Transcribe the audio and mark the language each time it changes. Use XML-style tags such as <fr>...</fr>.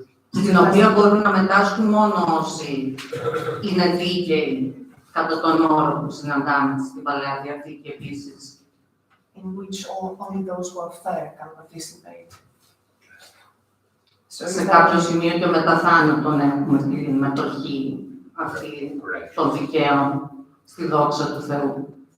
<el>Στην οποία μπορούν να μετάσχουν μόνο όσοι είναι δίκαιοι κατά τον όρο που συναντάμε στην Παλαιά Διαθήκη επίσης.</el> <en>In which only those who are fair can participate.</en> <el>Σε κάποιο σημείο και μετά θάνατον έχουμε τη μετοχή αυτή των δικαίων στη δόξα του Θεού.</el>